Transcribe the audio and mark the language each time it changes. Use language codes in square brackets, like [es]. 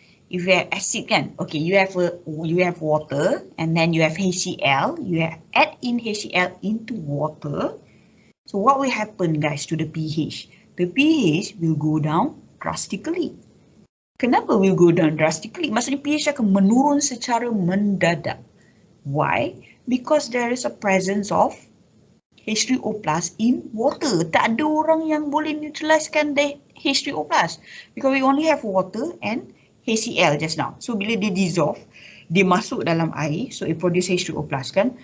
[en] If you have acid kan, okay, you have water and then you have HCl. You add in HCl into water. So what will happen, guys, to the pH? The pH will go down drastically. [ms] Kenapa [en] will go down drastically? [ms] Maksudnya pH akan menurun secara mendadak. [en] Why? Because there is a presence of H3O plus in water. [ms] Tak ada orang yang boleh neutralizekan the H3O plus. [en] Because we only have water and HCl just now. [ms] So bila dia dissolve, dia masuk dalam air, [en] so it produce H2O plus [ms] kan.